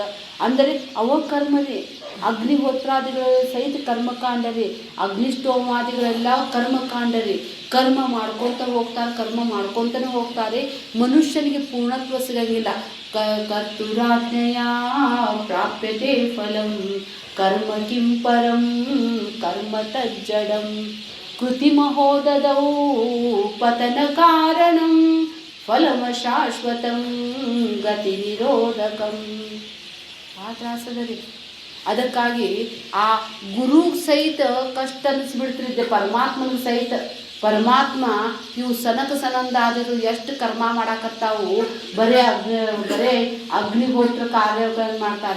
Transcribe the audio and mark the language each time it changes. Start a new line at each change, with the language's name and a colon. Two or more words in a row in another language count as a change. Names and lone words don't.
Kannada: ಅಂದರೆ ಅವ ಕರ್ಮ ರೀ. ಅಗ್ನಿಹೋತ್ರಾದಿಗಳು ಸಹಿತ ಕರ್ಮಕಾಂಡ ರೀ. ಅಗ್ನಿಷ್ಟೋಮಾದಿಗಳೆಲ್ಲ ಕರ್ಮಕಾಂಡ ರೀ. ಕರ್ಮ ಮಾಡ್ಕೊತಾನೆ ಹೋಗ್ತಾರೆ. ಮನುಷ್ಯನಿಗೆ ಪೂರ್ಣತ್ವ ಸಿಗಂಗಿಲ್ಲ.
Sanskrit: ಕರ್ತುರಾಜ್ಞೆಯ ಪ್ರಾಪ್ಯತೆ ಫಲಂ ಕರ್ಮ ಕಿಂ ಪರಂ ಕರ್ಮ ತಜ್ಜಡಂ ಕೃತಿಮಹೋದದೌ ಪತನ ಕಾರಣಂ ಫಲಮ ಶಾಶ್ವತಂ ಗತಿ ನಿರೋಧಕಂ.
Kannada: ಆ ತ್ರಾಸದ ರೀ. ಅದಕ್ಕಾಗಿ ಆ ಗುರು ಸಹಿತ ಕಷ್ಟ ಅನಿಸ್ಬಿಡ್ತಿದ್ದೆ, ಪರಮಾತ್ಮನ ಸಹಿತ. ಪರಮಾತ್ಮ ಇವು ಸನಕ ಸನಂದಾದಿರು ಎಷ್ಟು ಕರ್ಮ ಮಾಡಾಕತ್ತಾವು, ಬರೇ ಅಗ್ನಿಹೋತ್ರ ಕಾರ್ಯಗಳನ್ನು ಮಾಡ್ತಾರೆ.